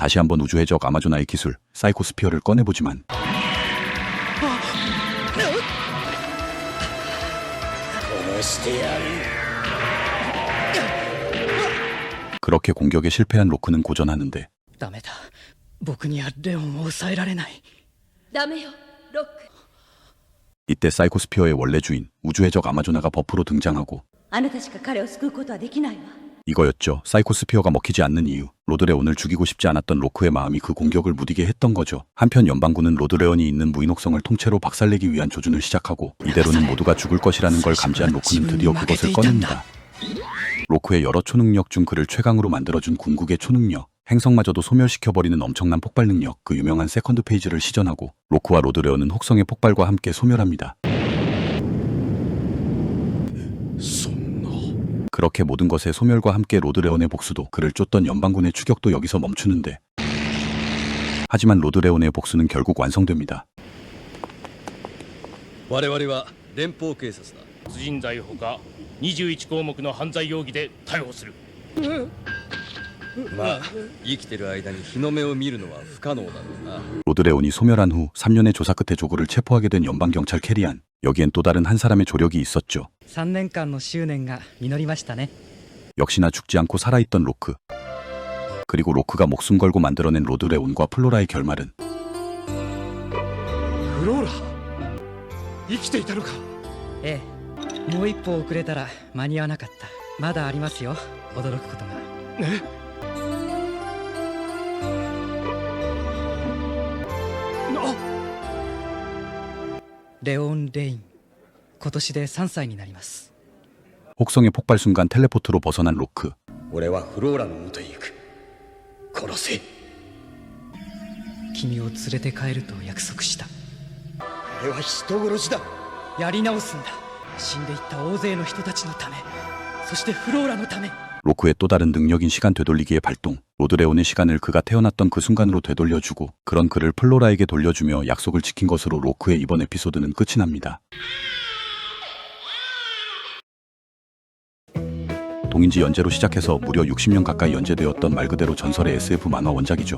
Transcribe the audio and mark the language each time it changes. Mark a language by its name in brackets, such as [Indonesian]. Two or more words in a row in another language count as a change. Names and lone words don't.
[Korean] 다시 한번 우주 해적 아마조나의 기술 사이코스피어를 꺼내보지만 그렇게 공격에 실패한 로크는 고전하는데 [Japanese] ダメだ僕にはレオンを抑えられない。ダメよロック。 [Korean] 이때 사이코스피어의 원래 주인 우주 해적 아마조나가 버프로 등장하고 [Japanese] あなたしか彼を救うことはできないわ。 [Korean] 이거였죠. 사이코스피어가 먹히지 않는 이유. 로드레온을 죽이고 싶지 않았던 로크의 마음이 그 공격을 무디게 했던 거죠. 한편 연방군은 로드레온이 있는 무인옥성을 통째로 박살내기 위한 조준을 시작하고 이대로는 모두가 죽을 것이라는 걸 감지한 로크는 드디어 그것을 꺼냅니다. 로크의 여러 초능력 중 그를 최강으로 만들어준 궁극의 초능력. 행성마저도 소멸시켜버리는 엄청난 폭발 능력, 그 유명한 세컨드 페이지를 시전하고 로크와 로드레온은 혹성의 폭발과 함께 소멸합니다. 그렇게 모든 것의 소멸과 함께 로드레온의 복수도 그를 쫓던 연방군의 추격도 여기서 멈추는데 하지만 로드레온의 복수는 결국 완성됩니다. [Japanese] 我々は連邦警察だ。殺人罪ほか21項目の犯罪容疑で逮捕する。まあ生きてる間に日の目を見るのは不可能だろうな。 [Korean] 로드레온이 소멸한 후 3년의 조사 끝에 조구를 체포하게 된 연방경찰 캐리안. 여기엔 또 다른 한 사람의 조력이 있었죠. [Japanese] 3 年間の執念が実りましたね。 [Korean] 역시나 죽지 않고 살아있던 로크. 그리고 로크가 목숨 걸고 만들어낸 로드레온과 플로라의 결말은 [Japanese] フローラ生きていたのか。ええ、もう一歩遅れたら間に合わなかった。まだありますよ、驚くことが。レオン・レイン、今年で3歳になります。 [Korean] 혹성의 폭발 순간 텔레포트로 벗어난 로크. [Japanese] 俺はフローラの元へ行く。殺せ。君を連れて帰ると約束した。俺は人殺しだ。やり直すんだ。死んでいった大勢の人たちのため、そしてフローラのため。 [Korean] 로크의 또 다른 능력인 시간 되돌리기의 발동. 로드레온의 시간을 그가 태어났던 그 순간으로 되돌려주고 그런 그를 플로라에게 돌려주며 약속을 지킨 것으로 로크의 이번 에피소드는 끝이 납니다. 동인지 연재로 시작해서 무려 60년 가까이 연재되었던 말 그대로 전설의 SF 만화 원작이죠.